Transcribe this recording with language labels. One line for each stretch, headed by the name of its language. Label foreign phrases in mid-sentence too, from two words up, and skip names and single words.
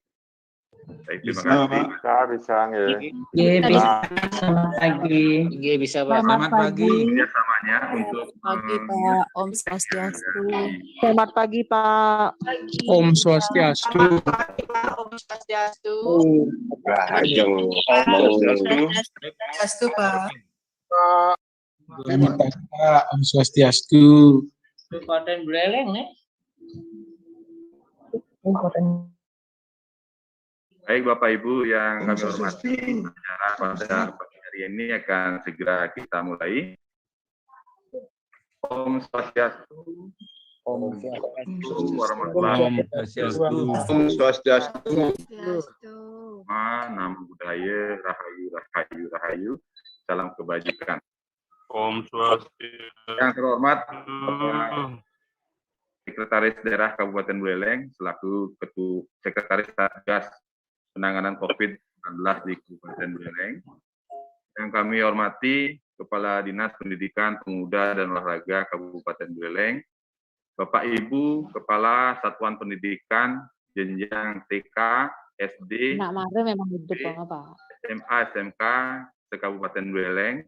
Indonesian: Baik, terima kasih. Bisa nggih. Bisa. Selamat pagi. Bisa, Pak. Selamat pagi. Kerjasamanya untuk Pagi Pak,
Balinese: Om Swastiastu.
Indonesian: Selamat pagi Pak.
Balinese: Om Swastiastu. Om Swastiastu.
Indonesian: Ajeng Swastiastu Pak. Selamat pagi Pak.
Balinese: Om Swastiastu.
Indonesian: Kabupaten Buleleng nih. baik Bapak Ibu yang kami hormati, acara pada pagi hari ini akan segera kita mulai.
Balinese: Om Swastiastu. Om Swastiastu.
Indonesian: Nama budaya, rahayu, salam kebajikan.
Balinese: Om Swastiastu.
Indonesian: Yang terhormat Sekretaris Daerah Kabupaten Buleleng selaku Sekretaris Satgas Penanganan COVID-19 di Kabupaten Buleleng. Yang kami hormati Kepala Dinas Pendidikan Pemuda dan Olahraga Kabupaten Buleleng, Bapak Ibu Kepala Satuan Pendidikan jenjang TK, SD, SMA, SMK se-Kabupaten Buleleng.